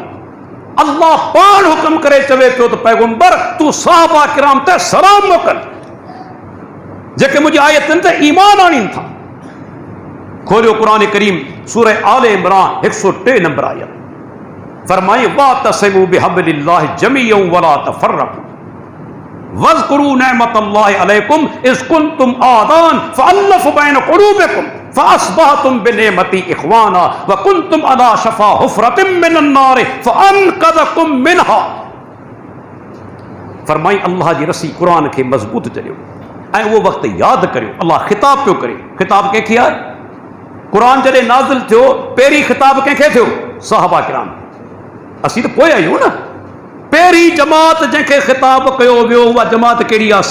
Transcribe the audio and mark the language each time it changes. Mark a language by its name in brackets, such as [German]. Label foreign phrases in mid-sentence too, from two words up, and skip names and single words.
[Sindhi] अल्लाह पाण हुक्म करे चवे पियो त पैगंबर तूं सहाबा किराम ते सलाम मोकल जेके मुंहिंजी आयतनि ते ईमान आणीनि था। खोलियो क़ुर करीम, सूरह आले इमरान 103 नंबर आयत। [Arabic] फरमाई واعتصموا بحبل الله جميعا ولا تفرقوا واذكروا نعمة الله عليكم إذ كنتم أعداء فألف بين قلوبكم فأصبحتم بنعمته إخوانا وكنتم على شفا حفرة من النار فأنقذكم منها. [Sindhi] फरमाई अल्लाह जी रसी क़ुर खे मज़बूत चढ़ियो ऐं उहो वक़्तु यादि करियो। अल्लाह ख़िताब पियो करे। ख़िताब कंहिंखे आहे? क़ुर जॾहिं नाज़िल थियो पहिरीं ख़िताब कंहिंखे थियो? सहाबा किराम। असीं त पोइ आहियूं न। पहिरीं जमात जंहिंखे ख़िताब कयो वियो उहा जमात कहिड़ी आहे?